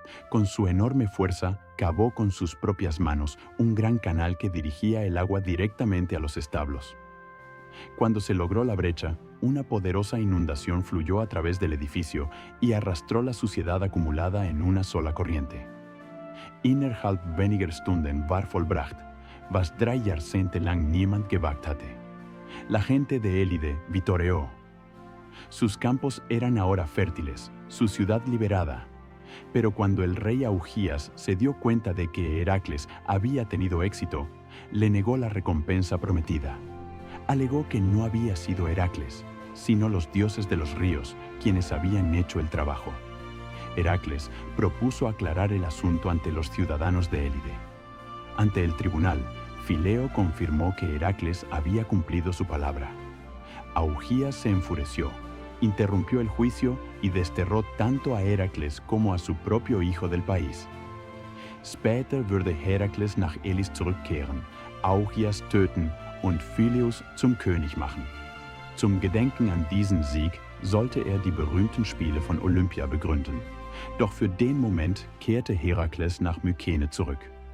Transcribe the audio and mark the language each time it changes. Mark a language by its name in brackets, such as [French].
[Spanish] Con su enorme fuerza, cavó con sus propias manos un gran canal que dirigía el agua directamente a los establos. Cuando se logró la brecha, una poderosa inundación fluyó a través del edificio y arrastró la suciedad acumulada en una sola corriente. [German] Innerhalb weniger Stunden war vollbracht, was 3 Jahrzehnte lang niemand gewagt hatte. [Spanish] La gente de Élide vitoreó. Sus campos eran ahora fértiles, su ciudad liberada. Pero cuando el rey Augías se dio cuenta de que Heracles había tenido éxito, le negó la recompensa prometida. Alegó que no había sido Heracles, sino los dioses de los ríos quienes habían hecho el trabajo. Heracles propuso aclarar el asunto ante los ciudadanos de Élide. Ante el tribunal, Fileo confirmó que Heracles había cumplido su palabra. Augías se enfureció, interrumpió el juicio y desterró tanto a Heracles como a su propio hijo del país. [German] Später würde Herakles nach Elis zurückkehren, Augias töten und Phyleus zum König machen. Zum Gedenken an diesen Sieg sollte er die berühmten Spiele von Olympia begründen. Doch für den Moment kehrte Herakles nach Mykene zurück.